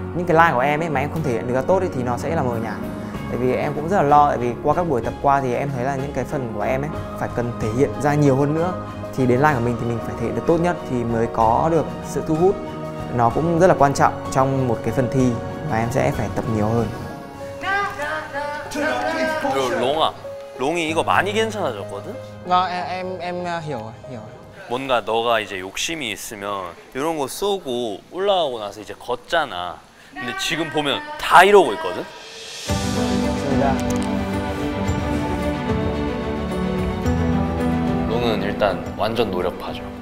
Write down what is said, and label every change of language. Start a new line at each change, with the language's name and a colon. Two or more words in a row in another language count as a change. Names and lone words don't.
Vietnamese: Những cái line của em ấy mà em không thể hiện được tốt ấy, thì nó sẽ là mờ nhạt. Tại vì em cũng rất là lo, tại vì qua các buổi tập qua thì em thấy là những cái phần của em ấy phải cần thể hiện ra nhiều hơn nữa. Thì đến line của mình thì mình phải thể hiện được tốt nhất thì mới có được sự thu hút. Nó cũng rất là quan trọng trong một cái phần thi mà em sẽ phải tập nhiều hơn.
Korean: 롱아, 롱이 이거 많이 괜찮아졌거든?
Vietnamese: em hiểu rồi.
Korean: 뭔가 너가 이제 욕심이 있으면 이런 거 쏘고 올라가고 나서 이제 걷잖아. 근데 지금 보면 다 이러고 있거든? 롱은 일단 완전 노력파죠.